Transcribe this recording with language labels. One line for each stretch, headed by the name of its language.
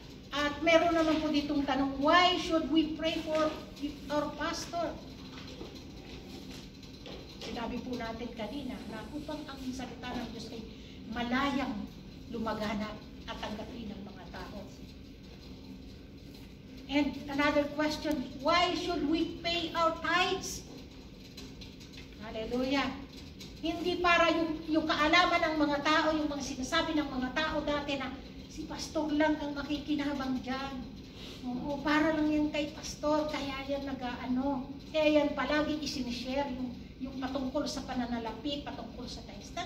Filipino: At meron naman po ditong tanong,
English: why should we pray for our pastor?
Filipino: Sinabi po natin kanina na upang ang salita ng Diyos ay malayang lumaganap at tanggapin ng mga tao.
English: And another question, why should we pay our tithes? Hallelujah.
Filipino: Hindi para yung kaalaman ng mga tao, yung mga sinasabi ng mga tao dati na si pastor lang ang makikinabang dyan. Oo, para lang yan kay pastor, kaya yan kaya yan palagi isinishare yung patungkol sa pananalapi, patungkol sa tithes.